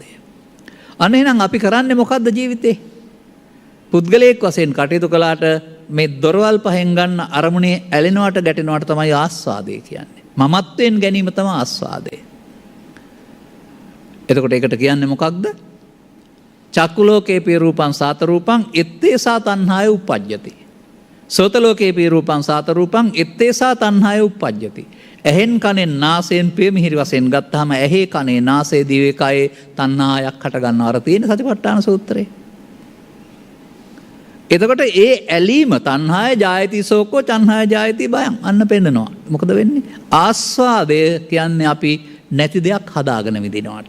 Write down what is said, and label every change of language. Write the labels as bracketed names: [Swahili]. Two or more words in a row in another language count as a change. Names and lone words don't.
[Sinhala] අන්න එහෙනම් අපි කරන්නේ මොකද්ද ජීවිතේ? පුද්ගලයෙක් වශයෙන් කටයුතු කළාට මේ දොරවල් පහෙන් ගන්න අරමුණේ ඇලෙනවට ගැටෙනවට තමයි ආස්වාදය කියන්නේ. මමත්වයෙන් ගැනීම තමයි ආස්වාදය. එතකොට ඒකට කියන්නේ මොකක්ද? [Pali] චක්කු ලෝකේ පිය රූපං සාත රූපං එත්තේසා තණ්හාය උප්පජ්ජති. සෝත ලෝකේ පිය රූපං සාත රූපං එත්තේසා තණ්හාය උප්පජ්ජති. [Sinhala] ඇහෙන් කනෙන් නාසයෙන් ප්‍රිය මිහිරි වශයෙන් ගත්තාම ඇහි කනේ නාසයේ දිවේ කයේ තණ්හාවක් හට ගන්නවා. අර තියෙන සතිපට්ඨාන සූත්‍රයේ. එතකොට ඒ ඇලීම [Pali] තණ්හාය ජායති සෝකෝ චන්හාය ජායති බයං [Sinhala] අන්න පෙන්නනවා. මොකද වෙන්නේ? ආස්වාදය කියන්නේ අපි නැති දෙයක් හදාගෙන විඳිනවට.